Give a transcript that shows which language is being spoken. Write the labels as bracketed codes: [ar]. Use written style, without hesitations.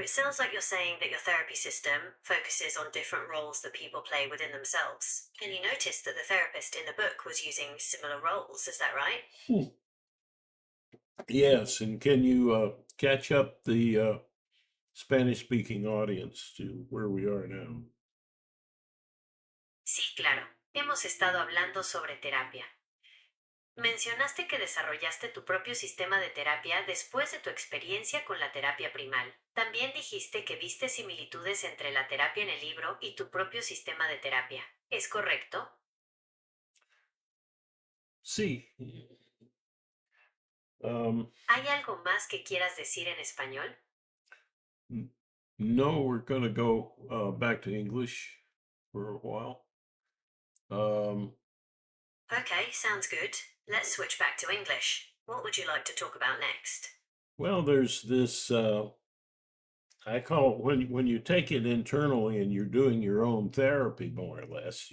[en] it sounds like you're saying that your therapy system focuses on different roles that people play within themselves. And you noticed that the therapist in the book was using similar roles, is that right? Hmm. Yes, and can you catch up the Spanish speaking audience to where we are now? [es] Sí, claro. Hemos estado hablando sobre terapia. Mencionaste que desarrollaste tu propio sistema de terapia después de tu experiencia con la terapia primal. También dijiste que viste similitudes entre la terapia en el libro y tu propio sistema de terapia. ¿Es correcto? Sí. Um, ¿Hay algo más que quieras decir en español? [en] no, we're going to go back to English for a while. Um, Okay, sounds good. Let's switch back to English. What would you like to talk about next? well, there's this. I call it when you take it internally and you're doing your own therapy, more or less.